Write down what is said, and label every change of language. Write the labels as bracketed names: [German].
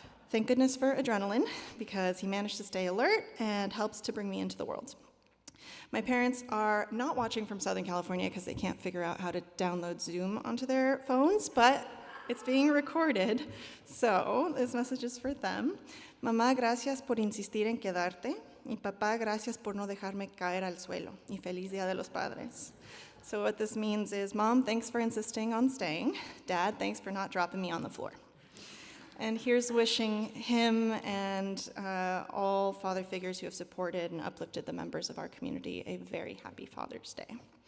[English] Thank goodness for adrenaline, because he managed to stay alert and helps to bring me into the world. My parents are not watching from Southern California because they can't figure out how to download Zoom onto their phones, but it's being recorded, so this message is for them. [Spanish] Mamá, gracias por insistir en quedarte. Y papá, gracias por no dejarme caer al suelo. Y feliz Día de los Padres. [English] So what this means is, Mom, thanks for insisting on staying. Dad, thanks for not dropping me on the floor. And here's wishing him and all father figures who have supported and uplifted the members of our community a very happy Father's Day.